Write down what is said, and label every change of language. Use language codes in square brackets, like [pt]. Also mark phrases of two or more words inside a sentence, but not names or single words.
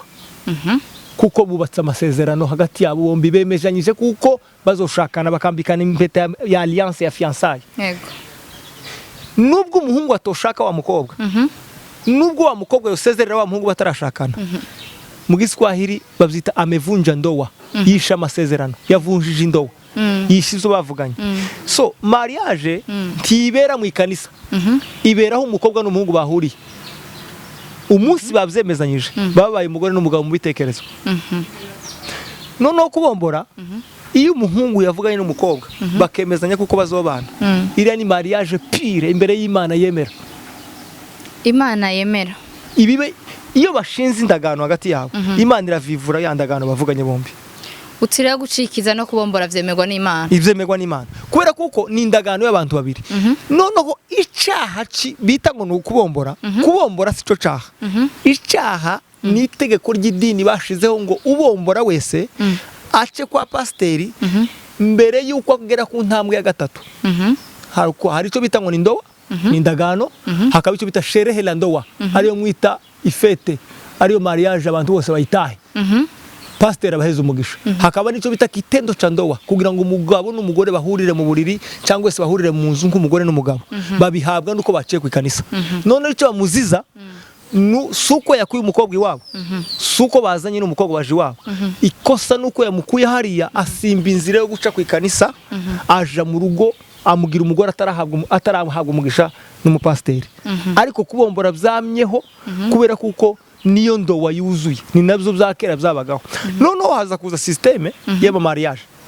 [rn] Kuko bubatse amasezerano hagati yabo bombi bemejanyije kuko bazoshakana bakambikana impeta ya alliance ya fiançailles. Yego. Nubwo umuhungu atoshaka wa mukobwa. Nubwo wa mukobwa yosezerera wa muhungu batarashakana. Mu Giswahili bavyita [sw] amevunja ndoa. [rn] Yisha amasezerano yavunjije indowa. Yishizo bavuganye. So mariage ntibera mu ikanisa. Iberaho umukobwa n'umuhungu bahuriye. Umunsi bavyemezanyije babaye umugore n'umugabo mu bitekerezo. Noneho kubombora iyo umuhungu yavuganye n'umukobwa bakemezanya kuko bazobana. Iriya ni [fr] mariage pure [rn] imbere y'Imana yemera. Imana yemera. Ibibe iyo bashinze indagano hagati yabo Imana iravivura ya ndagano bavuganye bombi. Utira gucikiza no kubombora vyemerwa n'Imana. Ivyemerwa n'Imana. Kubera kuko ni indagano y'abantu babiri. Noneho icaha bita ngo nukubombora. Kubombora sico caha. Icaha ni itegeko ry'idini bashizeho ngo ubombora wese ace kwa pasteri mbere yuko agera ku ntambwe ya gatatu. Hari ico bita ngo ni ndoa, ni indagano, hakaba ico bita [sw] sherehe la ndoa. [rn] Ariyo mwita ifete, ariyo mariage abantu bose bayitahe. pasiteri abaheza umugisha hakaba n'icyo bita [sw] kitendo cha ndoa [rn] kugira ngo umugabo n'umugore bahurire mu buriri cyangwa se bahurire mu nzu nk'umugore n'umugabo babihabwa nuko baciye ku ikanisa none icyo bamuziza suko yakuye umukobwa iwabo suko bazanye n'umukobwa waje iwabo ikosa nuko yamukuye hariya asimba inzira yo guca ku ikanisa aja mu rugo amugira umugore atarahabwa umugisha n'umupasiteri ariko kubombora byamyeho kubera kuko niyo ndowa yuzuye ni nabyo bya kera byabagaho noneho haza kuza systeme y'aba mariage